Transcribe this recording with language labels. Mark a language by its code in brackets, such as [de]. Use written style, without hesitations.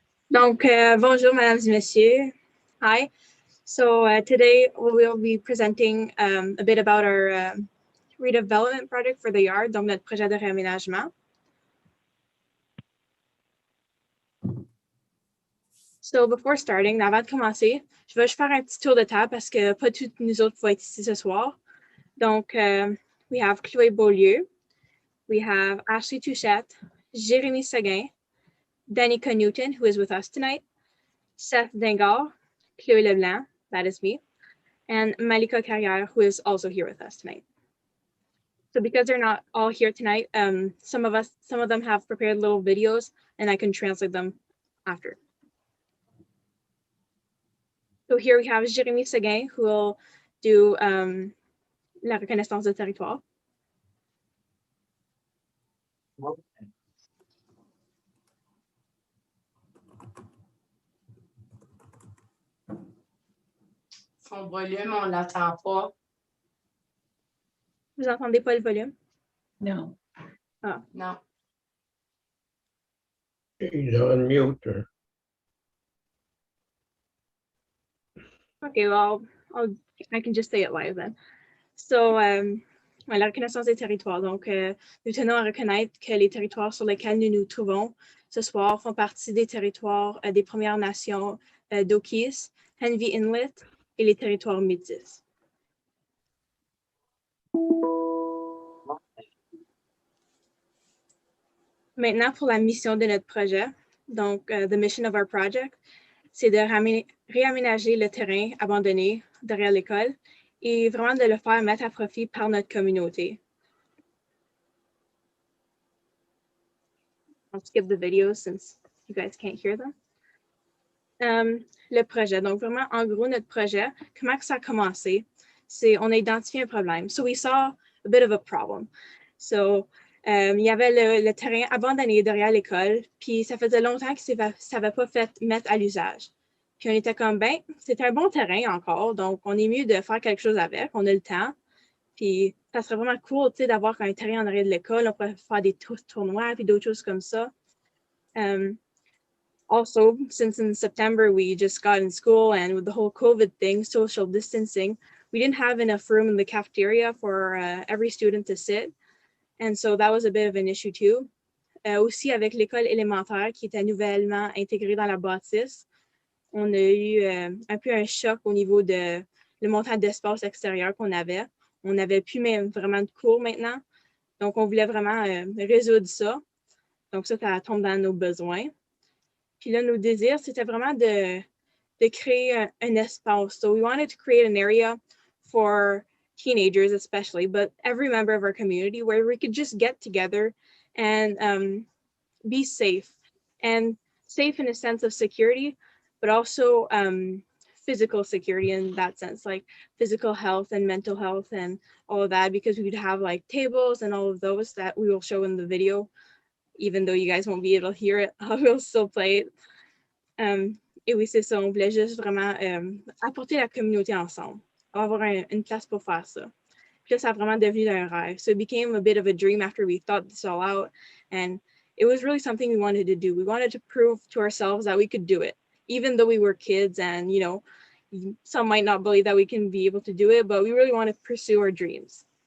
[fr] Donc, bonjour, mesdames et messieurs. [en] Hi. So, today we will be presenting a bit about our redevelopment project for the yard, [fr] donc notre projet de réaménagement. [en] So, before starting, [fr] avant de commencer, je vais juste faire un petit tour de table parce que pas toutes nous autres vont être ici ce soir. [en] Donc, we have Chloé Beaulieu, we have Ashley Touchette, Jérémy Seguin, Danica Newton, who is with us tonight, Seth Dengar, Chloé Leblanc, that is me, and Malika Carrière, who is also here with us tonight. So because they're not all here tonight, some of them have prepared little videos and I can translate them after. So here we have Jérémy Seguin, who will do [fr] la reconnaissance de territoire. Son volume, on l'entend pas. Vous entendez pas le volume? [en] No. Ah. [fr] Non. [en] He's on mute. Okay, well, I can just say it live then. [fr] So, la reconnaissance des territoires. Donc, nous tenons à reconnaître que les territoires sur lesquels nous nous trouvons ce soir font partie des territoires des Premières Nations d'Okis, Henvey Inlet et les territoires métis. Maintenant, pour la mission de notre projet, donc, [en] the mission of our project, [fr] c'est de réaménager le terrain abandonné derrière l'école et vraiment de le faire mettre à profit par notre communauté. [en] I'll skip the videos since you guys can't hear them. [fr] Le projet, donc vraiment, en gros, notre projet, comment que ça a commencé? C'est, on a identifié un problème. [en] So we saw a bit of a problem. [fr] So, il y avait le terrain abandonné derrière l'école, puis ça faisait longtemps que ça n'avait pas fait mettre à l'usage. Puis on était comme, ben, c'est un bon terrain encore, donc on est mieux de faire quelque chose avec, on a le temps. Puis ça serait vraiment cool, tu sais, d'avoir un terrain en arrière de l'école, on pourrait faire des tournois, puis d'autres choses comme ça. [en] Also, since in September we just got in school and with the whole COVID thing, social distancing, we didn't have enough room in the cafeteria for every student to sit. And so that was a bit of an issue too. [fr] Aussi avec l'école élémentaire qui était nouvellement intégrée dans la bâtisse, on a eu un peu un choc au niveau de le montant d'espace extérieur qu'on avait. On n'avait plus même vraiment de cours maintenant. Donc, on voulait vraiment résoudre ça. Donc, ça tombe dans nos besoins. Puis là, nos désirs, c'était vraiment de créer un espace. [en] So we wanted to create an area for teenagers especially, but every member of our community where we could just get together and be safe. And safe in a sense of security, but also physical security in that sense, like physical health and mental health and all of that, because we would have like tables and all of those that we will show in the video, even though you guys won't be able to hear it. I will still play it. [fr] Et oui, c'est ça, on voulait juste vraiment apporter la communauté ensemble, avoir une place pour faire ça. Puis là, ça a vraiment devenu un rêve. [en] So it became a bit of a dream after we thought this all out. And it was really something we wanted to do. We wanted to prove to ourselves that we could do it, even though we were kids and, you know, some might not believe that we can be able to do it, but we really want to pursue our dreams.